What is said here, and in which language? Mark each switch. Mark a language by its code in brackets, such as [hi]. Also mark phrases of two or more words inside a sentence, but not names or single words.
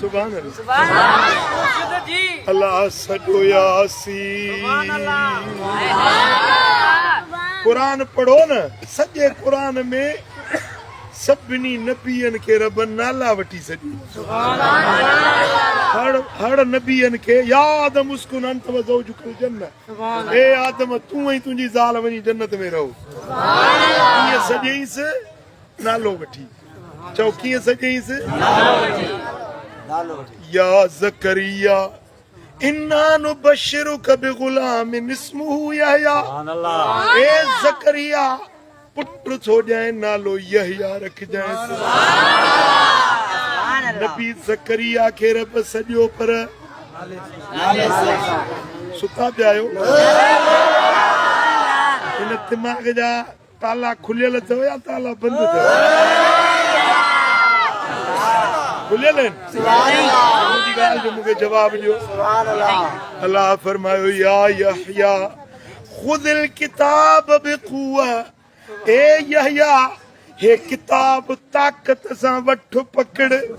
[ar] سبحان الله [sd] अल्लाह सजो यासीन कुरान पढ़ो न सॼे कुरान में सभिनी नबियन के रब नाला वठी सॼी हर नबियन के [ar] يا آدم اسكن أنت وزوجك الجنة [sd] ए आदम तू ऐं तुंहिंजी ज़ाल वञी जन्नत में रहो कीअं सॼईंसि नालो वठी चओ कीअं सॼईंसि [ar] يا زكريا إنا نبشرك بغلام اسمه يحيى [sd] ए ज़करिया पुत्र छो जाए नालो यहया रख जाए नबी ज़करिया के रब सॼो पर सुता पिया आहियो इन दिमाग़ जा ताला खुलियल अथव या ताला बंदि अथव खुलियल आहिनि मुंहिंजी ॻाल्हि जो मूंखे जवाब ॾियो अल्लाह फरमायो [ar] يا يحيى خذ الكتاب بقوة [sd] ए यहया हे किताब ताक़त सां वठ पकड़